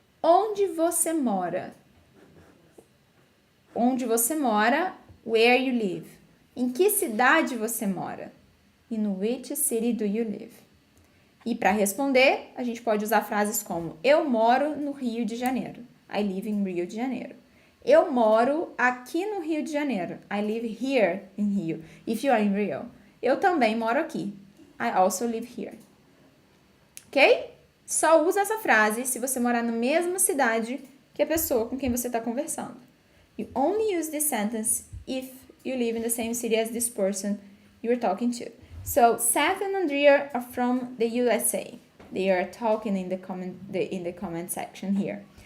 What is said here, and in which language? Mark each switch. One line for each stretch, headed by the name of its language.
Portuguese: Onde você mora? Onde você mora?
English: Where you live.
Portuguese: Em que cidade você mora?
English: In which city do you live?
Portuguese: E para responder, a gente pode usar frases como eu moro no Rio de Janeiro.
English: I live in Rio de Janeiro.
Portuguese: Eu moro aqui no Rio de Janeiro.
English: I live here in Rio. If you are in Rio.
Portuguese: Eu também moro aqui.
English: I also live here. Ok?
Portuguese: Só usa essa frase se você morar na mesma cidade que a pessoa com quem você está conversando.
English: You only use this sentence if you live in the same city as this person you're talking to. So, Seth and Andrea are from the USA. They are talking in the comment section here.